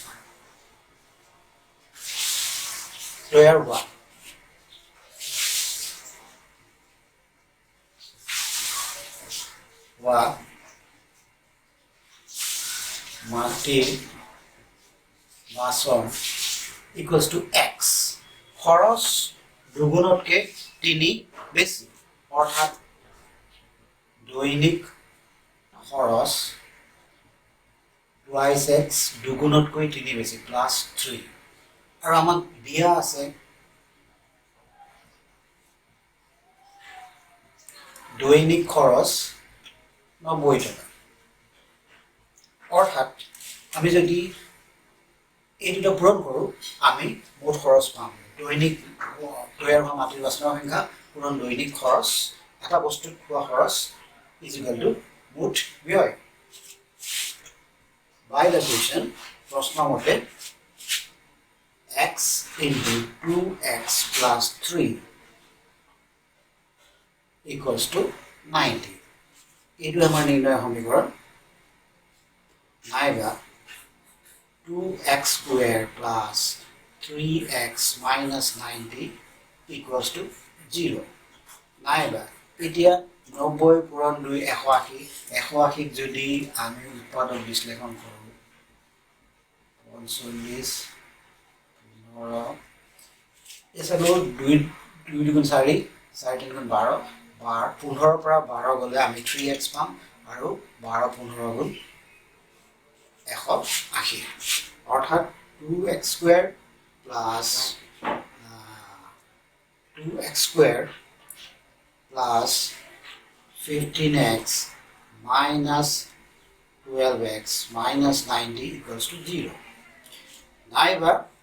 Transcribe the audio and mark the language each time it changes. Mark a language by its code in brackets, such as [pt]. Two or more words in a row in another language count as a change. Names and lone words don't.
[as] তৈয়াৰ হোৱা মাটিৰ বাচন [en] equals to [as] x খৰচ দুগুণতকৈ তিনি বেছি অৰ্থাৎ দৈনিক খৰচ [en] twice x [as] দুগুণতকৈ তিনি বেছি প্লাস 3 আৰু আমাক দিয়া আছে দৈনিক খৰচ 90 টাকা অৰ্থাৎ আমি যদি এই দুটা পূৰণ কৰোঁ আমি মুঠ খৰচ পাম দৈনিক তৈয়াৰ হোৱা মাটিৰ বাচনৰ সংখ্যা পূৰণ দৈনিক খৰচ এটা বস্তুত খোৱা খৰচ [en] equal to [as] মুঠ ব্যয় [en] by the question [as] প্ৰশ্ন মতে [en] x into 2x plus 3 equals to 90 [as] এইটো আমাৰ নিৰ্ণয় সমীকৰণ নাইবা [en] 2x square plus 3x minus 90 equals to 0 [as] নাইবা এতিয়া 90 পূৰণ 2 180 যদি আমি উৎপাদক বিশ্লেষণ কৰোঁ 45 এছালো 2 দুগুণ 4 4 দুগুণ 12 15 পৰা 12 গ'লে আমি 3x পাম আৰু 12 15 গুণ [en] 180 অৰ্থাৎ 2x square plus 15x minus 12x minus 90 equals to 0 নাইবা